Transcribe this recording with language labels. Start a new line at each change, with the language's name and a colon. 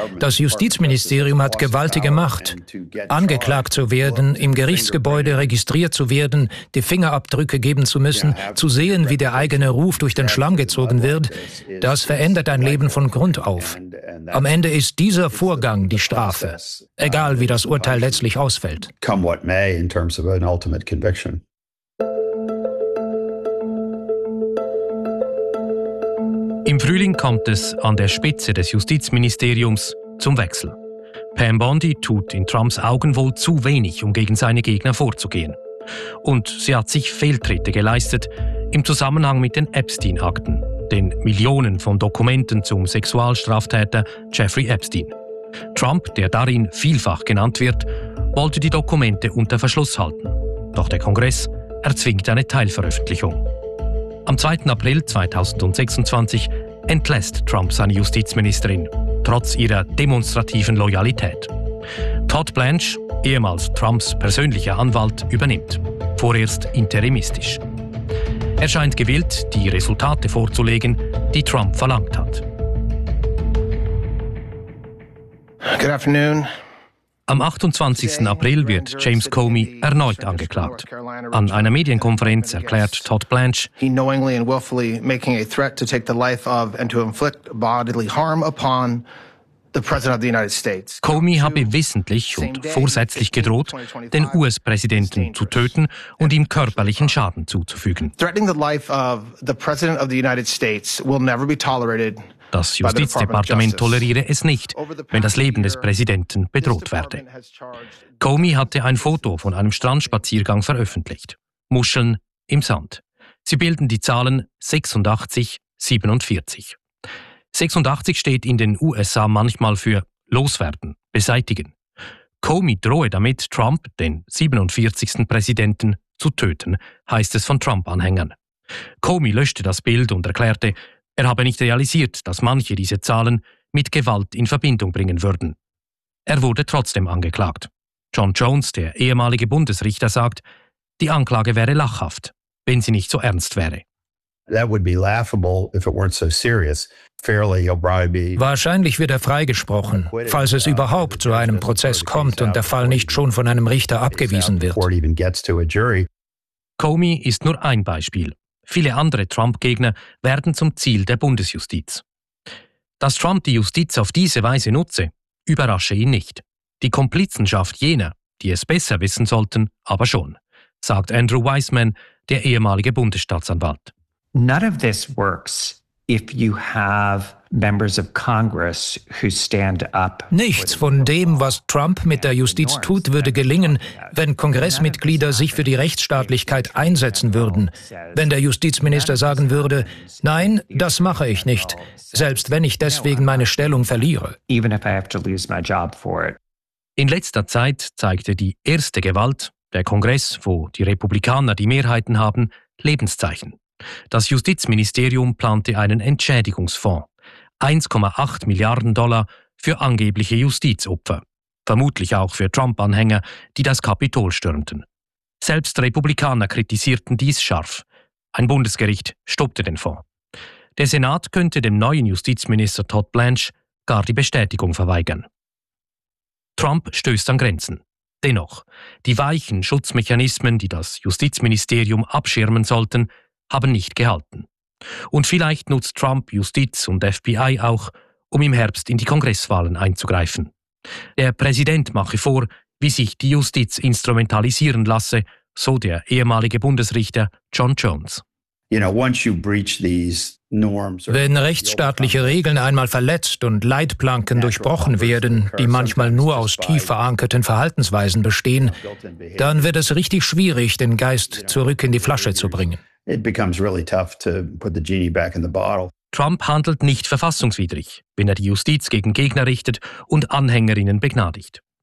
German: Das Justizministerium hat gewaltige Macht. Angeklagt zu werden, im Gerichtsgebäude registriert zu werden, die Fingerabdrücke geben zu müssen, zu sehen, wie der eigene Ruf durch den Schlamm gezogen wird, das verändert ein Leben von Grund auf. Am Ende ist dieser Vorgang die Strafe, egal wie das Urteil letztlich ausfällt.
English: Come what may in terms of an ultimate conviction.
German: Im Frühling kommt es an der Spitze des Justizministeriums zum Wechsel. Pam Bondi tut in Trumps Augen wohl zu wenig, um gegen seine Gegner vorzugehen. Und sie hat sich Fehltritte geleistet im Zusammenhang mit den Epstein-Akten, den Millionen von Dokumenten zum Sexualstraftäter Jeffrey Epstein. Trump, der darin vielfach genannt wird, wollte die Dokumente unter Verschluss halten. Doch der Kongress erzwingt eine Teilveröffentlichung. Am 2. April 2026 entlässt Trump seine Justizministerin, trotz ihrer demonstrativen Loyalität. Todd Blanche, ehemals Trumps persönlicher Anwalt, übernimmt, vorerst interimistisch. Er scheint gewillt, die Resultate vorzulegen, die Trump verlangt hat.
English: Good afternoon.
German: Am 28. April wird James Comey erneut angeklagt. An einer Medienkonferenz erklärt Todd Blanche,
English: he knowingly and willfully making a threat to take the life of and to inflict bodily harm upon the President of the United States.
German: Comey habe wissentlich und vorsätzlich gedroht, den US-Präsidenten zu töten und ihm körperlichen Schaden zuzufügen.
English: Threatening the life of the President of the United States will never be tolerated.
German: Das Justizdepartement toleriere es nicht, wenn das Leben des Präsidenten bedroht werde. Comey hatte ein Foto von einem Strandspaziergang veröffentlicht. Muscheln im Sand. Sie bilden die Zahlen 86-47. 86 steht in den USA manchmal für loswerden, beseitigen. Comey drohe damit, Trump, den 47. Präsidenten, zu töten, heißt es von Trump-Anhängern. Comey löschte das Bild und erklärte, er habe nicht realisiert, dass manche diese Zahlen mit Gewalt in Verbindung bringen würden. Er wurde trotzdem angeklagt. John Jones, der ehemalige Bundesrichter, sagt, die Anklage wäre lachhaft, wenn sie nicht so ernst wäre.
English: That would be laughable if it weren't so serious.
German: Wahrscheinlich wird er freigesprochen, falls es überhaupt zu einem Prozess kommt und der Fall nicht schon von einem Richter abgewiesen wird. Comey ist nur ein Beispiel. Viele andere Trump-Gegner werden zum Ziel der Bundesjustiz. Dass Trump die Justiz auf diese Weise nutze, überrasche ihn nicht. Die Komplizenschaft jener, die es besser wissen sollten, aber schon, sagt Andrew Weissman, der ehemalige Bundesstaatsanwalt.
English: None of this works if you have members of Congress who stand up.
German: Nichts von dem, was Trump mit der Justiz tut, würde gelingen, wenn Kongressmitglieder sich für die Rechtsstaatlichkeit einsetzen würden. Wenn der Justizminister sagen würde, nein, das mache ich nicht, selbst wenn ich deswegen meine Stellung verliere.
English: Even if I have to lose my job for it.
German: In letzter Zeit zeigte die erste Gewalt, der Kongress, wo die Republikaner die Mehrheiten haben, Lebenszeichen. Das Justizministerium plante einen Entschädigungsfonds. 1,8 Milliarden Dollar für angebliche Justizopfer. Vermutlich auch für Trump-Anhänger, die das Kapitol stürmten. Selbst Republikaner kritisierten dies scharf. Ein Bundesgericht stoppte den Fonds. Der Senat könnte dem neuen Justizminister Todd Blanche gar die Bestätigung verweigern. Trump stößt an Grenzen. Dennoch, die weichen Schutzmechanismen, die das Justizministerium abschirmen sollten, haben nicht gehalten. Und vielleicht nutzt Trump Justiz und FBI auch, um im Herbst in die Kongresswahlen einzugreifen. Der Präsident mache vor, wie sich die Justiz instrumentalisieren lasse, so der ehemalige Bundesrichter John Jones.
English: You know, once you breach these norms,
German: wenn rechtsstaatliche Regeln einmal verletzt und Leitplanken durchbrochen werden, die manchmal nur aus tief verankerten Verhaltensweisen bestehen, dann wird es richtig schwierig, den Geist zurück in die Flasche zu bringen. Trump handelt nicht verfassungswidrig, wenn er die Justiz gegen Gegner richtet und Anhängerinnen begnadigt.